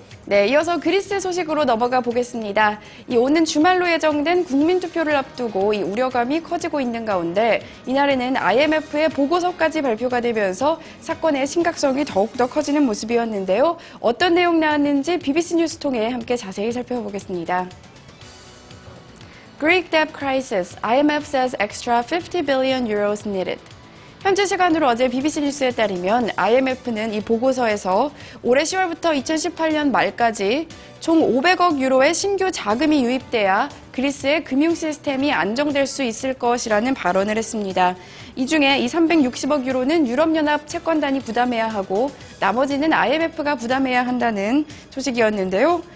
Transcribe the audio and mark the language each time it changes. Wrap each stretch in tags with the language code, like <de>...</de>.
<ko>네, 이어서 그리스 소식으로 넘어가 보겠습니다. 오는 주말로 예정된 국민투표를 앞두고 이 우려감이 커지고 있는 가운데 이날에는 IMF의 보고서까지 발표가 되면서 사건의 심각성이 더욱더 커지는 모습이었는데요. 어떤 내용 나왔는지 BBC 뉴스 통해 함께 자세히 살펴보겠습니다.</ko> <en>Greek debt crisis. IMF says extra 50 billion euros needed.</en> <ko>현지 시간으로 어제 BBC 뉴스에 따르면 IMF는 이 보고서에서 올해 10월부터 2018년 말까지 총 500억 유로의 신규 자금이 유입돼야 그리스의 금융 시스템이 안정될 수 있을 것이라는 발언을 했습니다. 이 중에 이 360억 유로는 유럽연합 채권단이 부담해야 하고 나머지는 IMF가 부담해야 한다는 소식이었는데요.</ko>